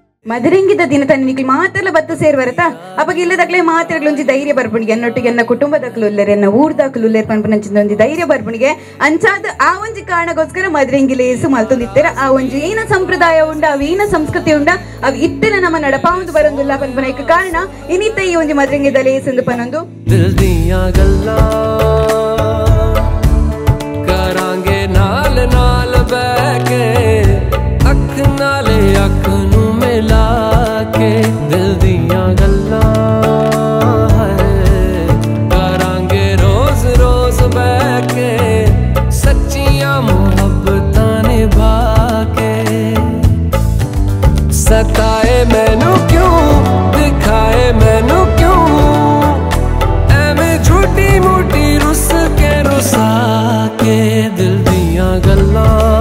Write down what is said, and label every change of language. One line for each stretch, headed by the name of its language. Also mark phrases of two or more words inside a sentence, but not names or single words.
Tulu: ಮದರಂಗಿದ ದಿನ ತನ್ನಿಗೆ ಮಾತೆಲ್ಲ ಬತ್ತ ಸೇರ್ವರತ ಅವಾಗ ಇಲ್ಲದಾಗ್ಲೇ ಮಾತೆಗಳೊಂಜಿ ಧೈರ್ಯ ಬರ್ಪುಣಿಗೆ ಎನ್ನೊಟ್ಟಿಗೆ ಎನ್ನ ಕುಟುಂಬದಕ್ಕಲು ಉಲ್ಲೇರು ಎನ್ನ ಊರ್ದಾಕಲು ಉಲ್ಲೇರು ಪನ್ಪುನಂಚಿನ ಒಂಜಿ ಧೈರ್ಯ ಬರ್ಪುಣಿಗೆ ಅಂಚಾದ ಆ ಒಂಜಿ ಕಾರಣಕ್ಕೋಸ್ಕರ ಮದರಂಗಿಲೇಸು ಮಲ್ತೊಂದಿತ್ತರ ಆ ಒಂಜಿ ಏನ ಸಂಪ್ರದಾಯ ಉಂಡ ಅವು ಏನ ಸಂಸ್ಕೃತಿ ಉಂಡ ಅವು ಇತ್ತಿನ ನಮ್ಮ ನಡಪಾವಂದು ಬರೋದಿಲ್ಲ ಪನ್ಪನಕ್ಕೆ ಕಾರಣ ಇನಿತ ಈ ಒಂಜಿ ಮದರಂಗಿದ ಲೇಸೆಂದು ಪನ್ನೊಂದು
Punjabi: ਕਰਾਂਗੇ ਨਾਲ ਨਾਲ ਬਹਿਕੇ ਅੱਖ ਨਾਲੇ ਅੱਖ ਨੂੰ ਮਿਲਾ ਕੇ ਦਿਲ ਦੀਆਂ ਗੱਲਾਂ ਕਰਾਂਗੇ ਰੋਜ਼ ਰੋਜ਼ ਬਹਿਕੇ ਸੱਚੀਆਂ ਮੁਹੱਬਤਾਂ ਨਿਭਾ ਕੇ ਸਤਾਏ ਮੈਨੂੰ ਕਿਉਂ ਦਿਖਾਏ ਮੈਨੂੰ ਕਿਉਂ ਝੂਠੀ ਮੂਠੀ ਰੁੱਸ ਕੇ ਰੁਸਾ ਕੇ ਦਿਲ ਦੀਆਂ ਗੱਲਾਂ